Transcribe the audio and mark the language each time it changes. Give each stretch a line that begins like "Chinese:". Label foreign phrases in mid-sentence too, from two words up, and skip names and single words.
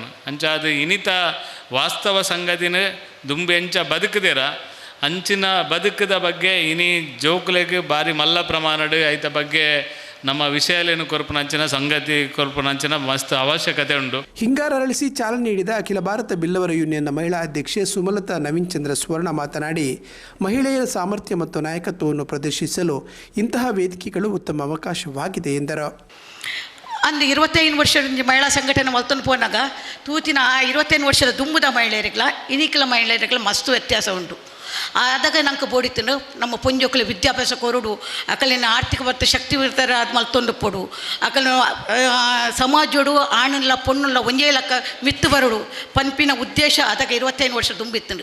Tulu: ಅಂಚಾದ ಇನಿತ ವಾಸ್ತವ ಸಂಗತಿನ ದುಂಬು ಎಂಚ ಬದುಕದಿರ ಅಂಚಿನ ಬದುಕದ ಬಗ್ಗೆ ಇನಿ ಜೋಕ್ಲೆಗೆ ಭಾರಿ ಮಲ್ಲ ಪ್ರಮಾಣಡು ಐತ ಬಗ್ಗೆ ನಮ್ಮ ವಿಷಯಲೇನು ಕೊರ್ಪನಂಚಿನ ಸಂಗತಿ ಕೊರ್ಪನಂಚಿನ ಮಸ್ತ್ ಅವಶ್ಯಕತೆ ಉಂಟು.
Kannada: ಹಿಂಗಾರ ಅರಳಿಸಿ ಚಾಲನೆ ನೀಡಿದ ಅಖಿಲ ಭಾರತ ಬಿಲ್ಲವರ ಯೂನಿಯನ್ನ ಮಹಿಳಾ ಅಧ್ಯಕ್ಷೆ ಸುಮಲತಾ ನವೀನ್ ಚಂದ್ರ ಸುವರ್ಣ ಮಾತನಾಡಿ ಮಹಿಳೆಯರ ಸಾಮರ್ಥ್ಯ ಮತ್ತು ನಾಯಕತ್ವವನ್ನು ಪ್ರದರ್ಶಿಸಲು ಇಂತಹ ವೇದಿಕೆಗಳು ಉತ್ತಮ ಅವಕಾಶವಾಗಿದೆ ಎಂದರು.
Tulu: ಅಂದು 25 ವರ್ಷದ ಮಹಿಳಾ ಸಂಘಟನೆ ಮಲ್ತೊಂದು ಪೋನಾಗ ತೂತಿನ ಆ 25 ವರ್ಷದ ದುಂಬುದ ಮಹಿಳೆಯರಿಗಳ ಇನಿಕಲ ಮಹಿಳೆಯರಿಗಳ ಮಸ್ತು ವ್ಯತ್ಯಾಸ ಉಂಟು. ಆದಾಗ ನಂಗೆ ಬೋಡಿತನು ನಮ್ಮ ಪೊಂಜೊಕ್ಕಲು ವಿದ್ಯಾಭ್ಯಾಸ ಕೊರಡು ಅಕಲಿನ ಆರ್ಥಿಕ ಮತ್ತು ಶಕ್ತಿವಂತರ ಅದು ಮಲ್ತೊಂದು ಪೊಡು ಅಕಲ ಸಮಾಜೋಡು ಆಣಲ್ಲ ಪೊಣ್ಣುಲ್ಲ ಒಂಜೇ ಲಕ್ಕ ಮಿತ್ತು ಬರಡು ಪನ್ಪಿನ ಉದ್ದೇಶ ಅದಕ್ಕೆ 25 ವರ್ಷ ತುಂಬಿತ್ತು.